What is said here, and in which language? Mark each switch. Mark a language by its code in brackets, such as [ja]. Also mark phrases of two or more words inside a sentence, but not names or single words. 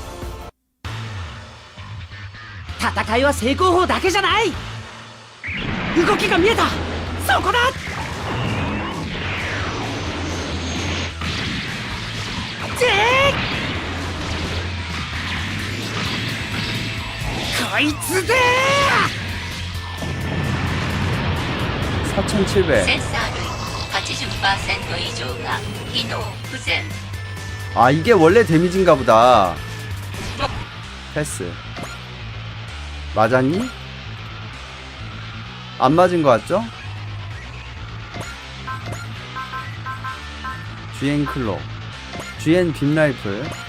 [ja] 戦いは成功法だけじゃない。動きが見えた。そこだ。ジェーこいつで 4,700. センサー類 80% 以上が機能不全。 [ko] 아 이게 원래 데미지인가 보다. 패스. 맞았니? 안 맞은 것 같죠? GN 클로 GN 빔라이플.